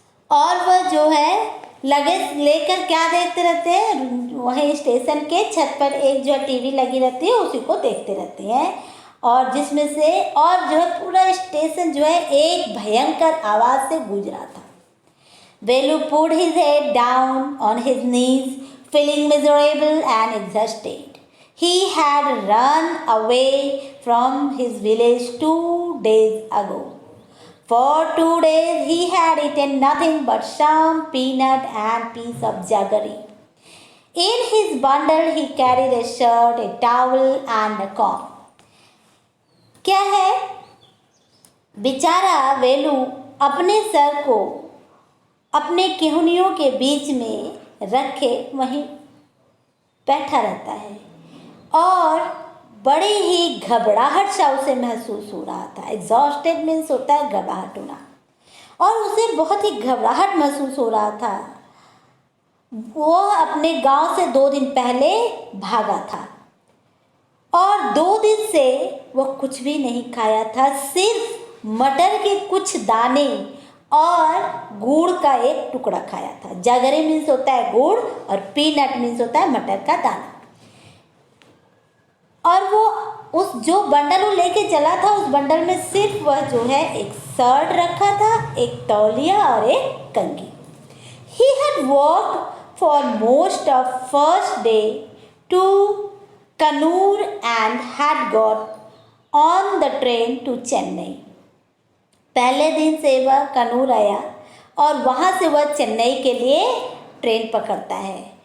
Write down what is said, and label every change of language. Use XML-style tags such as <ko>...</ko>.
<hi>और वह जो है लगेज लेकर क्या देखते रहते हैं, वहीं स्टेशन के छत पर एक जो टीवी लगी रहती है उसी को देखते रहते हैं। और जिसमें से और जो है पूरा स्टेशन जो है एक भयंकर आवाज़ से गूंज रहा था।</hi> <en>Velu put his head down on his knees, feeling miserable and exhausted. He had run away from his village 2 days ago. For 2 days he had eaten nothing but some peanut and piece of jaggery. In his bundle he carried a shirt, a towel and a comb.</en> <hi>क्या है? बेचारा वेलू अपने sir को अपने केहनियों के बीच में रखे वहीं बैठा रहता है और बड़ी ही घबराहट सा उसे महसूस हो रहा था। एग्जॉस्टेड मीन्स होता है घबराहट होना, और उसे बहुत ही घबराहट महसूस हो रहा था। वो अपने गांव से 2 दिन पहले भागा था और 2 दिन से वो कुछ भी नहीं खाया था, सिर्फ मटर के कुछ दाने और गुड़ का एक टुकड़ा खाया था। जगरे मीन्स होता है गुड़ और पीनट मीन्स होता है मटर का दाना। और वो उस जो बंडल वो लेके चला था उस बंडल में सिर्फ वह जो है एक शर्ट रखा था, एक तौलिया और एक कंघी।</hi> <en>He had walked for most of first day to Kannur and had got on the train to Chennai.</en> <hi>पहले दिन से वह कन्नूर आया और वहाँ से वह चेन्नई के लिए ट्रेन पकड़ता है।</hi>